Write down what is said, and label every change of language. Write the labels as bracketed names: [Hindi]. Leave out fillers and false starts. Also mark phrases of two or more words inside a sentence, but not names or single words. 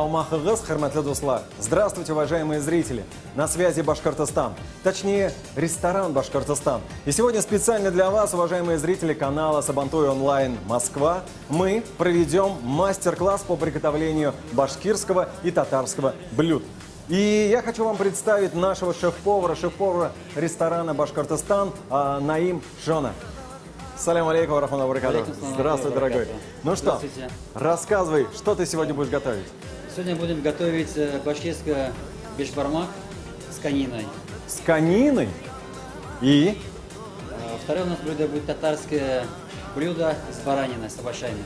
[Bashkir] Саламатсыздар, хөрмәтле дуслар. [Russian] Здравствуйте, уважаемые зрители. На связи Башкортостан. Точнее, ресторан Башкортостан. И сегодня специально для вас, уважаемые зрители канала Сабантуй онлайн Москва, мы проведем мастер-класс по приготовлению башкирского и татарского блюд. И я хочу вам представить нашего шеф-повара ресторана Башкортостан Наим Жона. [Arabic] سلام عليكم، ورحمة الله وبركاته. [Russian] Здравствуй, дорогой. Ну что, рассказывай, что ты сегодня будешь готовить? Сегодня будем готовить башкирский бешбармак с кониной. С кониной? И? Второе у нас блюдо будет татарское блюдо с бараниной, с овощами.